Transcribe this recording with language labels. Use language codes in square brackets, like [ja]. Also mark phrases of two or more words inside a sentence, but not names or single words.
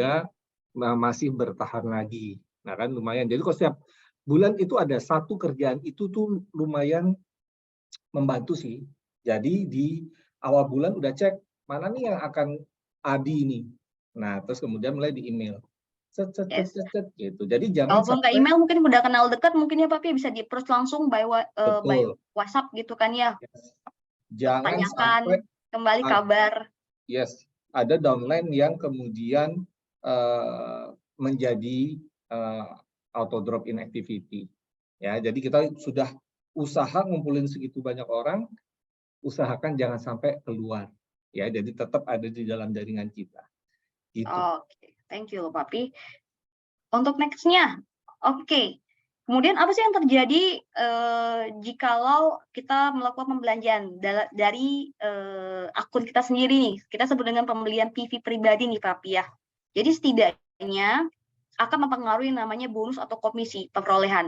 [id] sehingga masih bertahan lagi. Nah kan lumayan. Jadi kalau setiap bulan itu ada satu kerjaan itu tuh lumayan membantu sih. Jadi di awal bulan udah cek mana nih yang akan adi ini. Nah terus kemudian mulai di email. Cet, cet, cet, [en] Yes. cet, cet, [id] gitu. Jadi jangan Kalaupun nggak sampai email mungkin udah kenal dekat mungkin ya Papi bisa di-approach langsung by betul. WhatsApp gitu kan ya. Jangan sampai Tanyakan kembali kabar. yes, ada downline yang kemudian menjadi [en] auto drop in activity. [id] Ya, jadi kita sudah usaha ngumpulin segitu banyak orang, usahakan jangan sampai keluar. Ya, jadi tetap ada di dalam jaringan kita. Gitu. Oke, [en] thank you [id] loh Papi. Untuk next-nya, oke. Kemudian apa sih yang terjadi jikalau kita melakukan pembelanjaan dari akun kita sendiri nih? Kita sebut dengan pembelian PV pribadi nih, Papi ya. Jadi setidaknya akan mempengaruhi namanya bonus atau komisi perolehan.